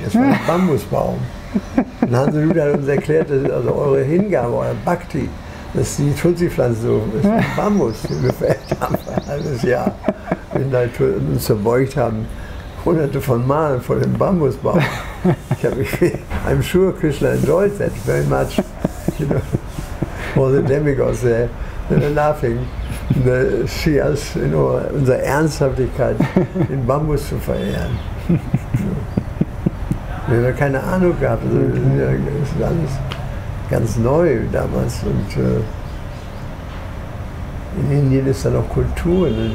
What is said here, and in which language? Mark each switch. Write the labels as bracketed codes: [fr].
[de] Das war ein Bambusbaum. Und Hansen Luther hat uns erklärt, das ist also eure Hingabe, euer Bhakti, dass die Tulsi-Pflanze so ist, ein Bambus gefällt haben für ein halbes Jahr. Wir da uns verbeugt haben, hunderte von Malen vor dem Bambusbaum. Ich habe mich, [en] I'm sure Krishna enjoyed that very much. You know, all the demigods there, they were laughing. [de] Das schien als in unserer Ernsthaftigkeit den Bambus zu verehren. Wir haben ja keine Ahnung gehabt, also das ist alles ganz neu damals. Und in Indien ist da noch Kultur.